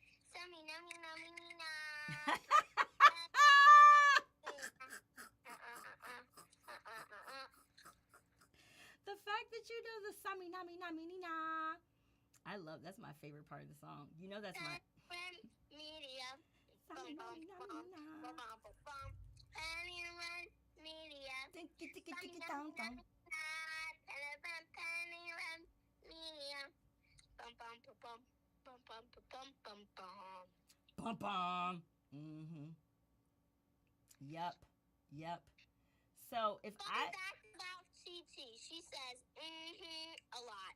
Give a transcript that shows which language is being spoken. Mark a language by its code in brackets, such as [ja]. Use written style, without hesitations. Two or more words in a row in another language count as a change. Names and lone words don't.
[en] The fact that you know the Sami Nami Nami Nina. I love that's my favorite part of the song. You know that's my Media. Sami Nami Nami Nina. Penny Wrenn Media. Tiki tiki tiki down down. Penny Wrenn Media. Bum bum bum bum bum bum bum bum. Bum bum. Mm-hmm. Yep. So if That's about TT. She says a lot.